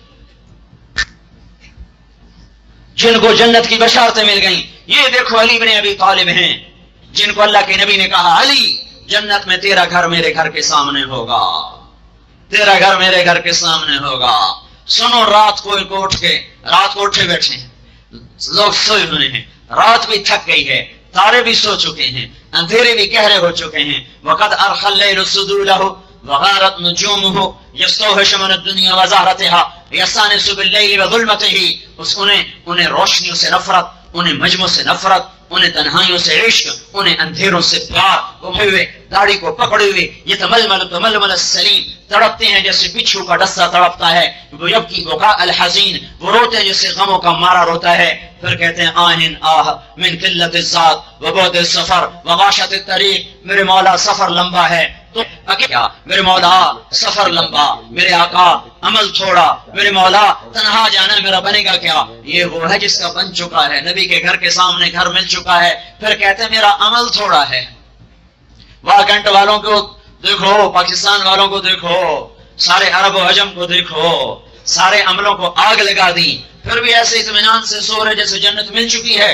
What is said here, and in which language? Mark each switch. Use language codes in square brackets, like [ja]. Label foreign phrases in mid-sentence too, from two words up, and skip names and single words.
[hi] जिनको जन्नत की बशारतें मिल गई, ये देखो अली इब्न अबी तालिब हैं, जिनको अल्लाह के नबी ने कहा अली जन्नत में तेरा घर मेरे घर के सामने होगा, तेरा घर मेरे घर के सामने होगा। सुनो, रात को उठे बैठे हैं, लोग सोए हुए हैं, रात भी थक गई है, तारे भी सो चुके हैं, अंधेरे भी गहरे हो चुके हैं। [ar] وقد أرخى الليل سدوله وغارت نجومه يستوحش من الدنيا وزهرتها يستأنس بالليل وظلمته. [hi] उन्हें रोशनियों से नफरत, उन्हें मजमू से नफरत, उन्हें तन्हाइयों से इश्क, उन्हें अंधेरों से प्यार, उठे हुए दाढ़ी को पकड़े हुए ये [ar] تململ السليم [hi] तड़पते हैं जैसे बिच्छू का डस्सा तड़पता है। वो [ar] يبكي بكاء الحزين, [hi] वो रोते हैं जैसे गमों का मारा रोता है। फिर कहते हैं [ar] آهٍ آه من قلة الزاد و بعد السفر و وحشة الطريق, [hi] मेरे मौला सफर लंबा है तो क्या, मेरे मौला सफर लंबा, मेरे आका अमल थोड़ा, मेरे मौला तन्हा जाना मेरा बनेगा क्या। ये वो है जिसका बन चुका है, नबी के घर के सामने घर मिल चुका है। फिर कहते हैं मेरा अमल थोड़ा है। वाकंट वालों को देखो, पाकिस्तान वालों को देखो, सारे अरब और अजम को देखो, सारे अमलों को आग लगा दी, फिर भी ऐसे इत्मीनान से सो रहे जैसे जन्नत मिल चुकी है।